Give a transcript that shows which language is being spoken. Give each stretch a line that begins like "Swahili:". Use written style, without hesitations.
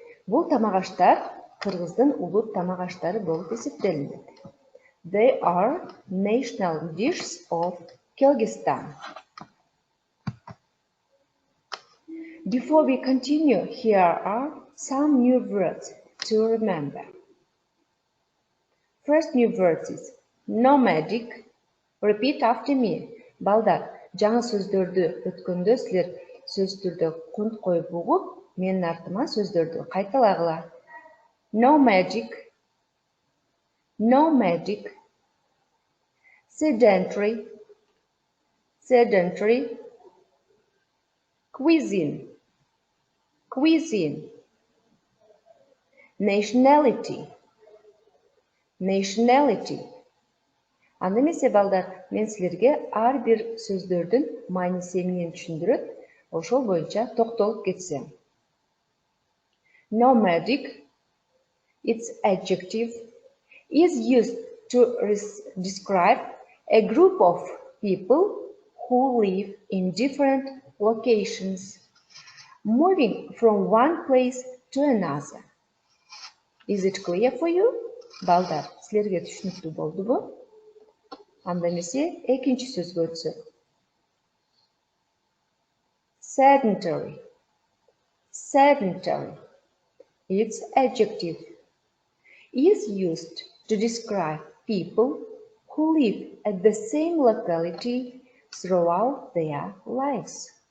Kyrgyz: Бул тамак аштар Кыргыздын улут тамак аштары болуп эсептелинет.
English: They are national dishes of Kyrgyzstan. Before we continue, here are some new words to remember. First new word is nomadic. Repeat after me.
Kyrgyz: Балдар, жаңы сөздөрдү өткөндө силер сөз түрдө кунт коюп угуп, менин артыма сөздөрдү кайталагыла.
English: Nomadic, nomadic, sedentary, sedentary, cuisine, cuisine, nationality, nationality.
Kyrgyz: Анда эмесе балдар, мен силерге ар бир сөздөрдүн мааниси эмнени түшүндүрөт, ошол боюнча токтолуп кетсем.
English: Nomadic, its adjective, is used to describe a group of people who live in different locations, moving from one place to another. Is it clear for you?
Kyrgyz: Балдар, силерге түшүнүктүү болдубу? Анда эмесе экинчи сөзгө өтсөк.
English: Sedentary, sedentary, its adjective, is used to describe people who live at the same locality throughout their lives.